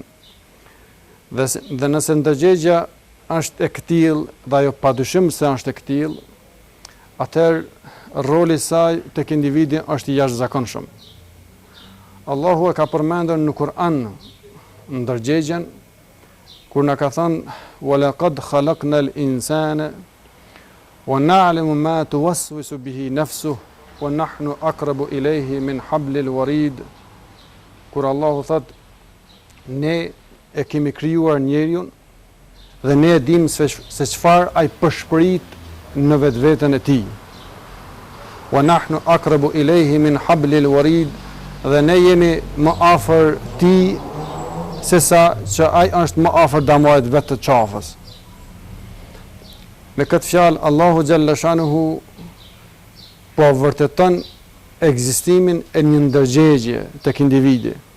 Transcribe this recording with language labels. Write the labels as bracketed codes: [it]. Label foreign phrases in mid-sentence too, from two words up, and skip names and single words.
[sq] Dhe nëse ndërgjegja është e këtill dhe ajo padyshim se është e këtill, atëherë roli i saj tek individi është i jashtëzakonshëm. Allahu e ka përmendur në Kur'an ndërgjegjen kur na ka thënë [ar] وَلَقَدْ خَلَقْنَا الْإِنسَانَ وَنَعْلَمُ مَا تُوَسْوِسُ بِهِ نَفْسُهُ وَنَحْنُ أَقْرَبُ إِلَيْهِ مِنْ حَبْلِ الْوَرِيدِ. [sq] Kur Allahu thot, ne e kemi krijuar njeriun dhe ne e dim se çfarë ai përshpërit në vetveten e tij. [ar] وَنَحْنُ أَقْرَبُ إِلَيْهِ مِنْ حَبْلِ الْوَرِيدِ, [sq] dhe ne jemi më afër tij se sa që ai është më afër damohet vetë të qafës. Me këtë fjalë, Allahu [ar] جل شأنه [sq] po vërteton ekzistimin e një ndërgjegje tek individi.